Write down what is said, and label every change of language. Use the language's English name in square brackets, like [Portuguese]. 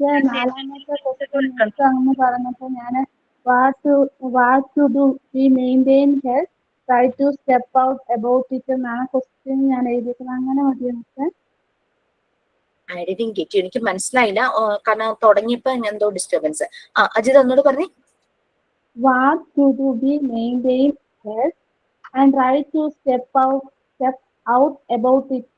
[Malayalam] നാലാമത്തെ അങ്ങനെ പറഞ്ഞപ്പോ ഞാന് [English] what to do we maintain health, try to step out about it [Malayalam] എന്നാണ് ക്വസ്റ്റ്യൻ ഞാൻ എഴുതിയിരിക്കുന്നത്. അങ്ങനെ മതിയോ? [English] I didn't get you. [Malayalam] എനിക്ക് മനസ്സിലായില്ല, കാരണം തുടങ്ങിയപ്പോ എന്തോ ഡിസ്റ്റർബൻസ്. അജിത ഒന്നോട് പറഞ്ഞേ. [English] What to do we maintain health and try to step out about it.